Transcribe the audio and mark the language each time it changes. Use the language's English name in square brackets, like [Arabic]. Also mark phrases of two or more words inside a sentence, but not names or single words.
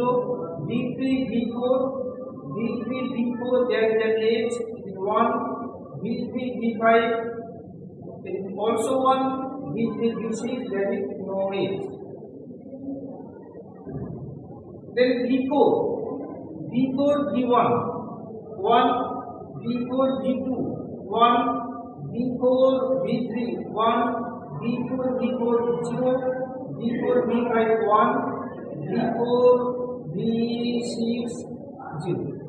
[English] V3 V4 there is an edge, it is 1. V3 V5 it is also 1. V3 V6 there is no edge. Then V4 V1 1. V4 V2 1. V4 V3 1. V4 0. V4 V5 1. V4 V6 0.